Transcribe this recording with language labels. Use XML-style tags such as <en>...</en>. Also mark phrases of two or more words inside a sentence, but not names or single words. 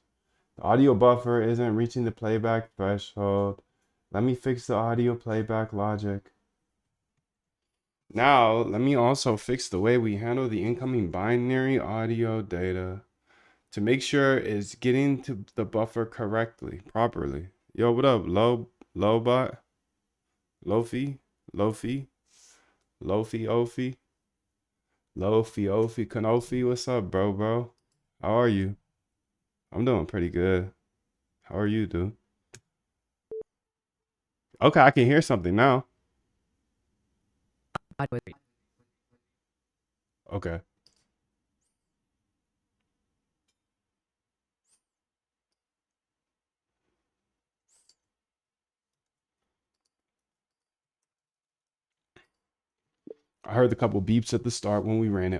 <en>The audio buffer isn't reaching the playback threshold. Let me fix the audio playback logic. Now, let me also fix the way we handle the incoming binary audio data to make sure it's getting to the buffer correctly, properly. Yo, what up, Lobot? Lofi? Lofi? Ofi? Lofi, Kanofi, what's up, bro? How are you? I'm doing pretty good. How are you, dude? Okay, I can hear something now. Okay. I heard a couple beeps at the start when we ran it.</en>